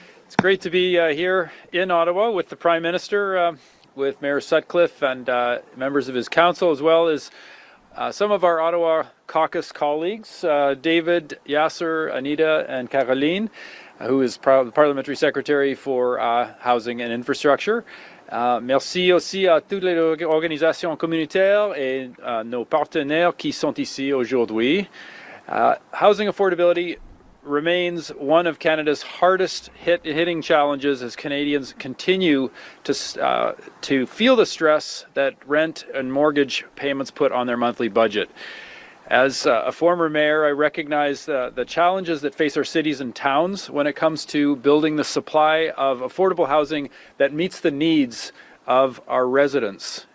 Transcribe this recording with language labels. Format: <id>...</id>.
<en>It's great to be here in Ottawa with the Prime Minister, with Mayor Sutcliffe and members of his council, as well as some of our Ottawa caucus colleagues, David, Yasser, Anita, and Caroline, who is the Parliamentary Secretary for Housing and Infrastructure.</en> <fr>Merci aussi à toutes les organisations communautaires et nos partenaires qui sont ici aujourd'hui.</fr> <en>Housing affordability remains one of Canada's hardest hitting challenges as Canadians continue to feel the stress that rent and mortgage payments put on their monthly budget. As a former mayor, I recognize the challenges that face our cities and towns when it comes to building the supply of affordable housing that meets the needs of our residents.</en>